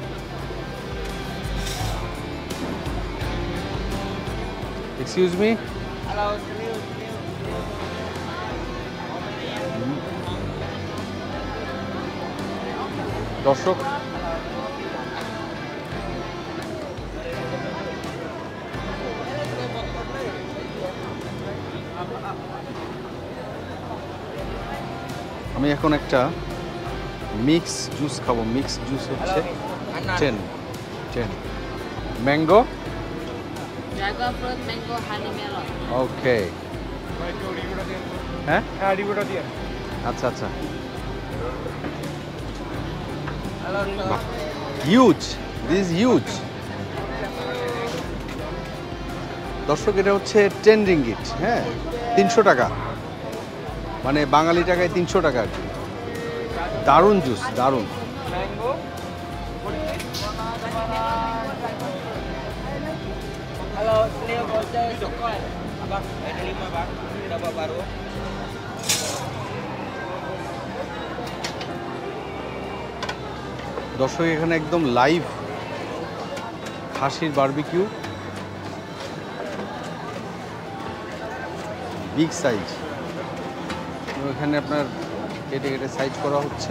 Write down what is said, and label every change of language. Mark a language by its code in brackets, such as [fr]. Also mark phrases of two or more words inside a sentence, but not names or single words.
[en] excuse me, [bn] দর্শক আমি এখন একটা [en] mix juice [bn] খাবো। [en] mix juice [bn] হচ্ছে 10 ম্যাঙ্গো, [en] Dragon fruit, mango, honey melon. [bn] ওকে। হ্যাঁ, আচ্ছা আচ্ছা। [en] huge, this huge. [bn] দর্শক এটা হচ্ছে 10 রিঙ্গিট, হ্যাঁ 300 টাকা, মানে বাঙালি টাকায় 300 টাকা আর কি। দারুণ জুস, দারুণ। [ms] Kalau beliau voucher sokol, abang ada 5 bang, dapat baru. [bn] দর্শক এখানে একদম লাইভ খাসির বারবিকিউ, [en] big size. [bn] এখানে আপনার কেটে কেটে সাইজ করা হচ্ছে।